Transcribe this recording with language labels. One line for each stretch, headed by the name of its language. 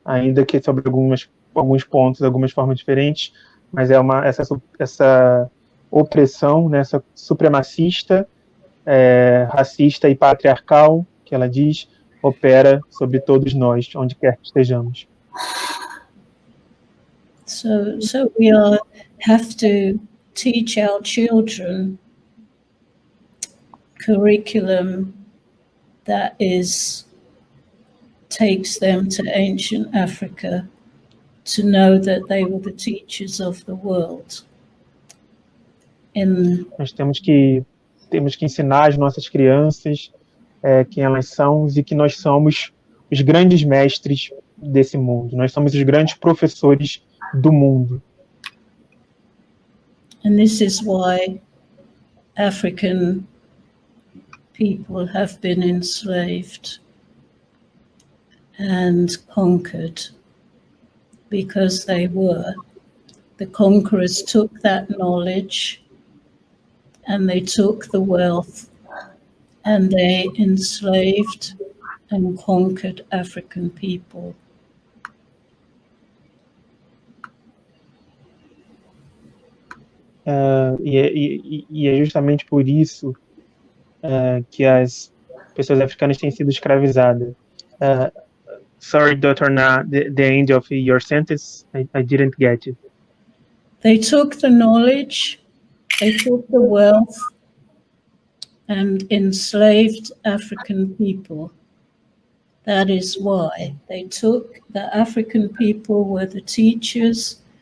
Portuguese: Ainda que sobre alguns pontos, algumas formas diferentes, mas essa opressão, né, essa supremacista, racista e patriarcal, que ela diz, opera sobre todos nós, onde quer que estejamos.
English: So we have to teach our children curriculum that takes them to ancient Africa to know that they were the teachers of the world.
Portuguese: Nós temos que ensinar as nossas crianças quem elas são e que nós somos os grandes mestres desse mundo. Nós somos os grandes professores do mundo.
English: And this is why African people have been enslaved and conquered, because they were. The conquerors took that knowledge and they took the wealth and they enslaved and conquered African people.
Portuguese: E é justamente por isso que as pessoas africanas têm sido escravizadas.
English: Sorry, Dr. Na, the end of your sentence, I didn't get it. They took the knowledge, they took the wealth, and enslaved African people. That is why they took the African people were the teachers.